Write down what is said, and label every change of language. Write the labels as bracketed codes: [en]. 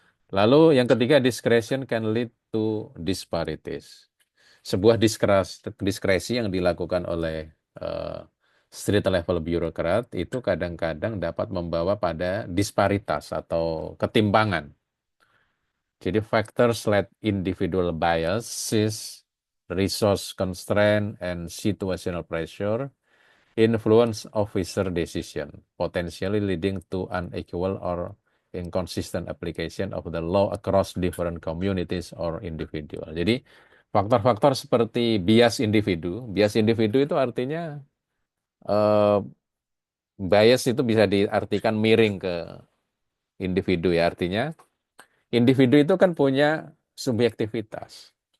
[en] Lalu yang ketiga, discretion can lead to disparities. [id] Sebuah diskresi yang dilakukan oleh eh, street level bureaucrat itu kadang-kadang dapat membawa pada disparitas atau ketimpangan. [en] Jadi factors like individual biases, resource constraint, and situational pressure influence officer decision, potentially leading to unequal or inconsistent application of the law across different communities or individual. [id] Jadi faktor-faktor seperti bias individu itu artinya eh, bias itu bisa diartikan miring ke individu ya, artinya individu itu kan punya subjektivitas.